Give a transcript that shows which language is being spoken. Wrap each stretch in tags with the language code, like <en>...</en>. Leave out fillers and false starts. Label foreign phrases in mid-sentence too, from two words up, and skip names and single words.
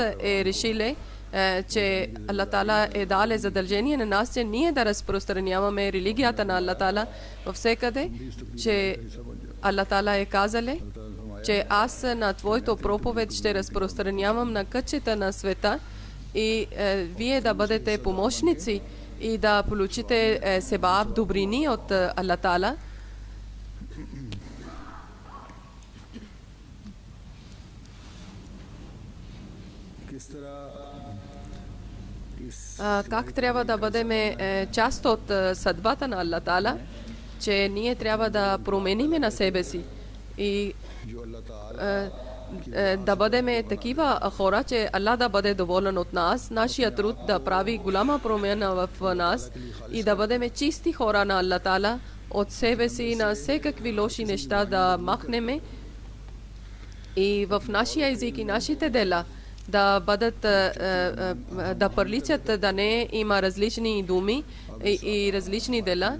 <bg>е решиле, че Аллах Таала е дал задължение на нас, че ние да разпространяваме религията на Аллах Таала във всекъде, че Аллах Таала е казале, че аз на твоето проповед ще разпространявам на кътчета на света, и вие да бъдете помощници и да получите себаб добрини от Аллах Таала.</bg> <ur>کس طرح</ur> <bg>Как трябва да бъдем част от съдбата на Аллах Таала, че ние трябва да промениме на себе си и</bg> <ur>جو اللہ تعالیٰ</ur> <bg>да бъдем такива хора, че Аллах да бъде доволен от нас, нашия труд да прави голяма промяна в нас и да бъдем чисти хора на Аллах Таала, от себе си на всякакви лоши неща да махнеме, и в нашия език и нашите дела да бъдат, да приличат, да не има различни думи и различни дела.</bg>